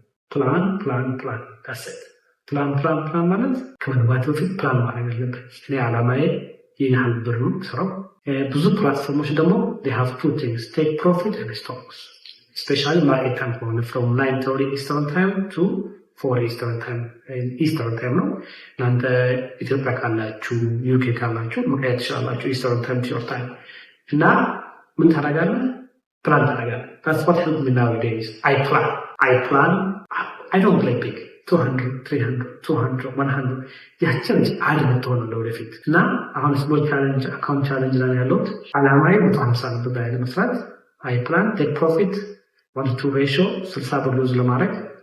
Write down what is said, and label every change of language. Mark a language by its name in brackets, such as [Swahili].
[Amharic] ፕላን ታሰጥ ፕላን ማለት ከመግባት በፊት ፕላን ማድረግ አለበት። እኔ ዓላማዬ ይህን ያህል ብር ነው ስራው። ብዙ ፕላትፎርሞች ደግሞ [English] they have two things take profit and stocks especially market time [Amharic] ከሆነ [English] from 9:30 Eastern time [Amharic] to 4 Eastern time ነው። እናንተ ኢትዮጵያ ካላችሁ ዩኬ ካላችሁ መቀየር ትችላላችሁ። [English] Eastern time to your time [Amharic] እና ምን ታደርጋለህ? ፕላን ታደርጋለህ። [English] that's what helped me nowadays. I plan I don't play big [Amharic] 200 300 200 100 ያችን አድ ምትሆን ለወደፊት እና አሁን ስሞል ቻሌንጅ አካውንት ቻሌንጅ ላይ ያለሁት ዓላማዬ 150 ብር ላይ ለመስራት አይ ፕላን ቴክ ፕሮፊት 1:2 ሬሽዮ 60 ብር ሉዝ ለማድረግ